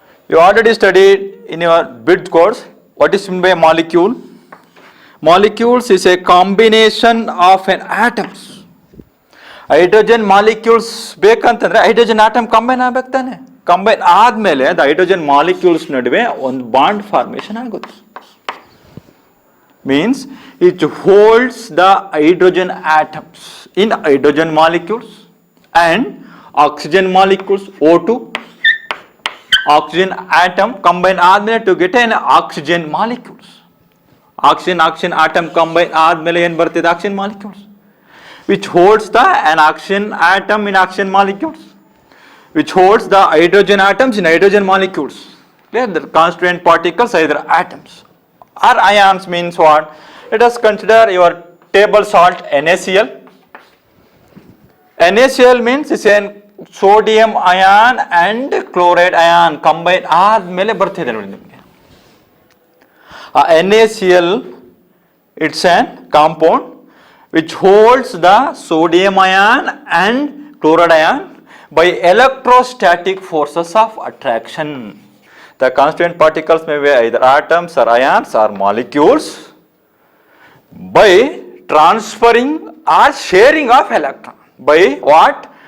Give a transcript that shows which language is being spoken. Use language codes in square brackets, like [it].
[en] You already studied in your BID course what is meant by a molecule. Molecules is a combination of an atoms. [kn] Hydrogen molecules ಬೇಕಂತಂದ್ರೆ hydrogen atom combine ಆಗ್ಬೇಕು ತಾನೆ. Combine ಆದಮೇಲೆ the hydrogen molecules ನಡುವೆ ಒಂದು bond formation ಆಗುತ್ತೆ. [en] Means it holds the hydrogen atoms in hydrogen molecules and oxygen molecules O2 oxygen atom combine ಆದಮೇಲೆ to get an oxygen molecules. Oxygen atom combine ಆದಮೇಲೆ ಏನು ಬರ್ತಿದೆ oxygen molecules which holds the an oxygen atom in oxygen molecules, which holds the hydrogen atoms in hydrogen molecules. Clear? The constituent particles either atoms or ions means what? Let us consider your table salt NaCl. NaCl means it's a [kn] sodium ion and chloride ion combine ಆದ್ಮೇಲೆ ಬರ್ತಿದೆ ನೋಡಿ ನಿಮಗೆ. [en] NaCl, it's a compound which holds the sodium ion and chloride ion by electrostatic forces of attraction. The constituent particles may be either atoms or ions or molecules by transferring or sharing of electron. By what?